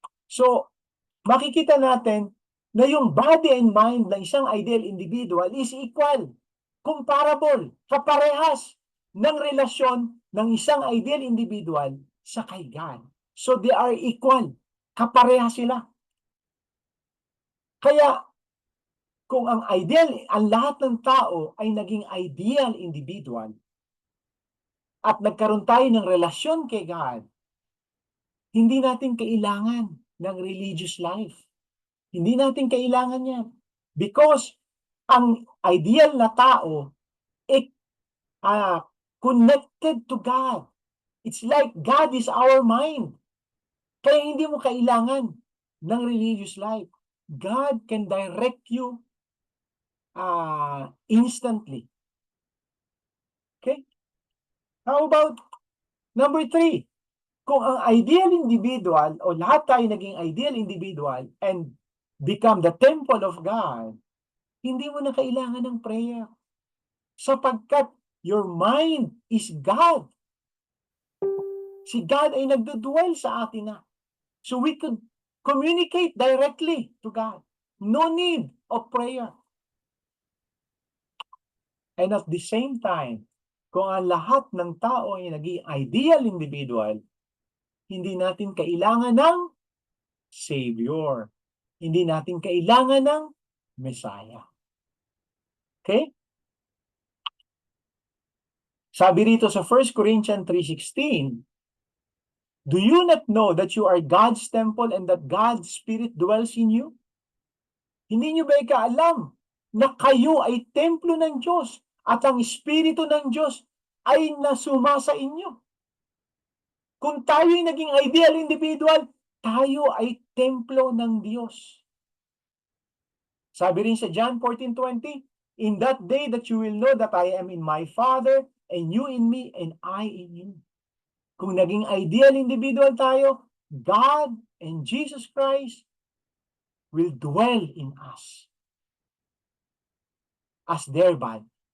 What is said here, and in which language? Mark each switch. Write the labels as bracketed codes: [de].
[tl] So, makikita natin na yung [en] body and mind [tl] ng isang ideal individual [en] is equal, comparable, [tl] kaparehas ng relasyon ng isang ideal individual sa kay God. [en] So, they are equal, [tl] kaparehas sila. Kaya, kung ang lahat ng tao ay naging ideal individual, at nagkaroon tayo ng relasyon kay God, hindi natin kailangan ng religious life. Hindi natin kailangan yan. [en] Because [tl] ang ideal na tao, [en] connected to God. It's like God is our mind. [tl] Kaya hindi mo kailangan ng [en] religious life. God can direct you instantly. Okay? How about number 3? [tl] Kung ang ideal individual o lahat tayo naging ideal individual [en] and become the temple of God, [tl] hindi mo na kailangan ng prayer. [en] Sapagkat your mind is God. [tl] Si God ay nagdudwell sa atin na. [en] So we could communicate directly to God. No need of prayer. And at the same time, [tl] kung ang lahat ng tao ay naging ideal individual, hindi natin kailangan ng Savior. Hindi natin kailangan ng Messiah. Okay? Sabi rito sa [en] 1 Corinthians 3:16, do you not know that you are God's temple and that God's Spirit dwells in you? [tl] Hindi nyo ba ikaalam na kayo ay templo ng Diyos at ang Espiritu ng Diyos ay nasuma sa inyo? Kung tayo ay naging ideal individual, tayo ay templo ng Diyos. Sabi rin sa [en] John 14:20, in that day that you will know that I am in my Father, and you in me, and I in you. [tl] Kung naging ideal individual tayo, [en] God and Jesus Christ will dwell in us as their body.